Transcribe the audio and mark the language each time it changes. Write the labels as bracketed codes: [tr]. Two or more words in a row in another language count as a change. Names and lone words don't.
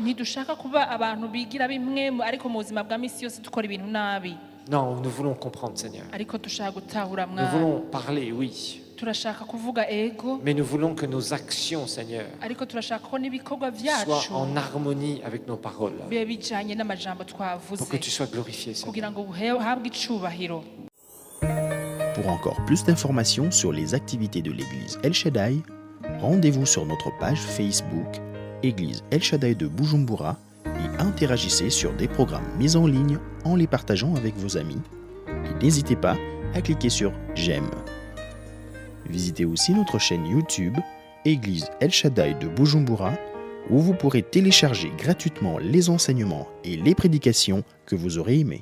[rn] ntidushaka kuba abantu bigira bimwe ariko mu buzima bwa misi yose dukora ibintu nabi, [fr] Non, nous voulons comprendre, Seigneur. [rn] ariko dushaka gutahura [fr] Nous [rn] mwami. [fr] voulons parler, oui, [rn] turashaka kuvuga ego, [fr] mais nous voulons que nos actions, Seigneur, [rn] ariko turashaka ko n'ibikorwa [fr] soient [rn] byacu [fr] en harmonie avec nos paroles, [rn] bibe bijanye n'amajambo twavuze [fr] pour que tu sois glorifié, [rn] kugira [fr] Seigneur. [rn] ngo uhabwe icubahiro. [fr] Pour encore plus d'informations sur les activités de l'église El Shaddai, rendez-vous sur notre page Facebook Église El Shaddai de Bujumbura et interagissez sur des programmes mis en ligne en les partageant avec vos amis. Et n'hésitez pas à cliquer sur J'aime. Visitez aussi notre chaîne YouTube Église El Shaddai de Bujumbura où vous pourrez télécharger gratuitement les enseignements et les prédications que vous aurez aimés.